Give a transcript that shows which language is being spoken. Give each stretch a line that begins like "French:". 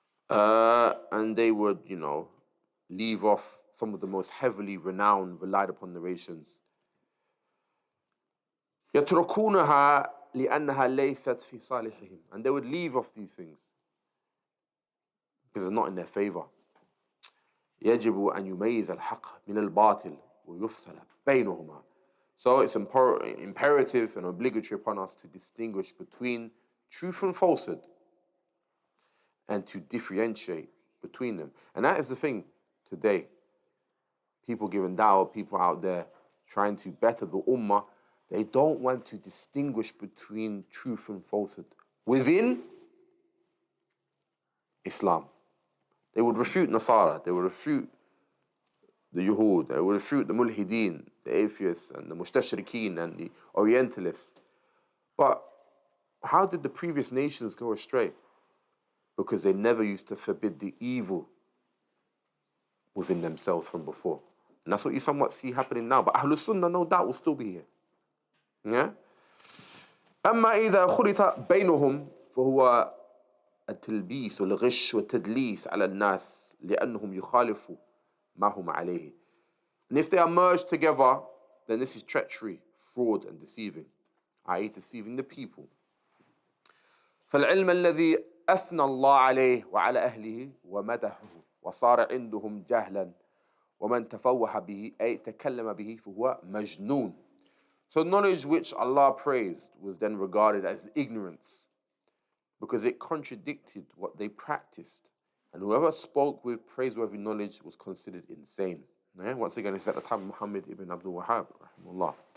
English: And they would, you know, leave off some of the most heavily renowned, relied upon narrations.
Arabic: يتركونها لأنها ليست في صالحهم,
English: and they would leave off these things because they're not in their favor.
Arabic: يجب أن يميز الحق من الباطل ويفصل بينهما.
English: So it's imperative and obligatory upon us to distinguish between truth and falsehood and to differentiate between them. And that is the thing today. People giving dawah, people out there trying to better the ummah, they don't want to distinguish between truth and falsehood within Islam. They would refute Nasara, they would refute the Yuhud, they would refute the Mulhideen, the atheists and the Mustashrikeen and the Orientalists. But how did the previous nations go astray? Because they never used to forbid the evil within themselves from before. And that's what you somewhat see happening now. But Ahlul Sunnah, no doubt, will still be here. Yeah?
Arabic: أما إذا خلط بينهم فهو التلبيس والغش والتدليس على الناس لأنهم يخالفوا ما هم عليه.
English: And if they are merged together, then this is treachery, fraud, and deceiving, i.e. deceiving the people.
Arabic: فالعلم الذي أثنى الله عليه وعلى أهله ومدحه وصار عندهم جهلا وَمَنْ تَفَوَّحَ بِهِ أي تَكَلَّمَ بِهِ فَهُوَ مَجْنُونَ.
English: So knowledge which Allah praised was then regarded as ignorance because it contradicted what they practiced. And whoever spoke with praiseworthy knowledge was considered insane. Yeah? Once again, it's at the time of Muhammad ibn Abdul Wahhab, rahimahullah.